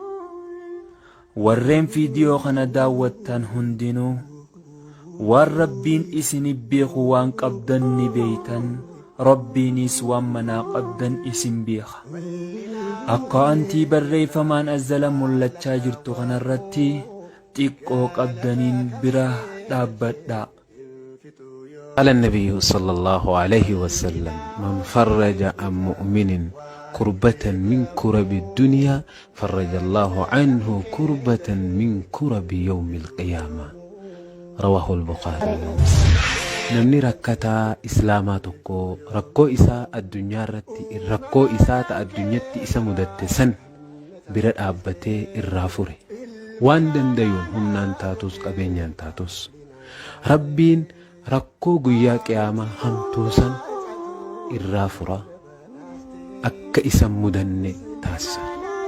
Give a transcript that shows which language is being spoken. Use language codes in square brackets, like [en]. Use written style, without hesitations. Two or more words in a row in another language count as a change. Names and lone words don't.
[om] Warreen viidiyoo kana daawwattan hundinuu waan rabbiin isin beeku waan qabdan ni beeytan. Rabbiinis waan manaa qabdan isin beeka. Akka antii barreeffamaan azzala mul'achaa jirtu kanarratti xiqqoo qabdaniin bira dhaabbadhaa. [ar] قال النبي صلى الله عليه وسلم من فرج عن مؤمن كربة من كرب الدنيا فرج الله عنه كربة من كرب يوم القيامة رواه البخاري. [om] namni rakkataa islaamaa tokko rakkoo isaa addunyaa irratti rakkoo isaa ta addunyatti isa mudatte san bira dhaabbatee irraa fure waan dandayuun humnaan taatus qabeenyaan taatus rabbiin rakkoo guyyaa qiyaamaa hamtuu san irraa fura akka isa mudanne taasisa.